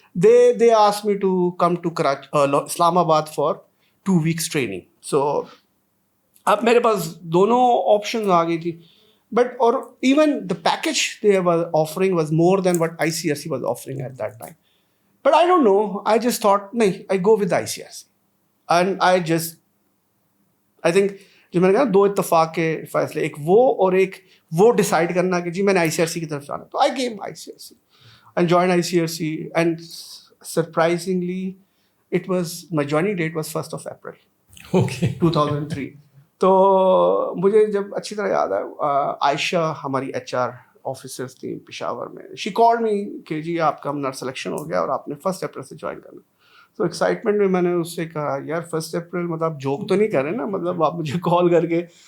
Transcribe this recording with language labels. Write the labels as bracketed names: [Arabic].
[English] They asked me to come to Islam Abad for 2 weeks training. [Urdu] So اب میرے پاس دونوں options آ گئی تھی. [English] But or even the package they were offering was more than what ICRC was offering at that time. But I don't know, I just thought نہیں, I go with ICRC. And I think [Urdu] جو میں نے کہا 2 اتفاق کے فیصلے, ایک وہ اور ایک وہ ڈیسائڈ کرنا کہ جی میں نے ICRC کی طرف جانا. [English] تو I came ICRC and joined ICRC, and surprisingly it was, my joining date was 1st of April. Okay. 2003. [Urdu] تو مجھے جب اچھی طرح یاد ہے, عائشہ ہماری HR آفیسرس تھیں پشاور میں, [English] she called me [Urdu] کہ جی آپ کا ہمارا سلیکشن ہو گیا اور آپ نے 1 April سے جوائن کرنا. تو ایکسائٹمنٹ میں نے اس سے کہا یار 1 April مطلب جوک تو نہیں کر رہے نا, مطلب آپ مجھے کال کر کے.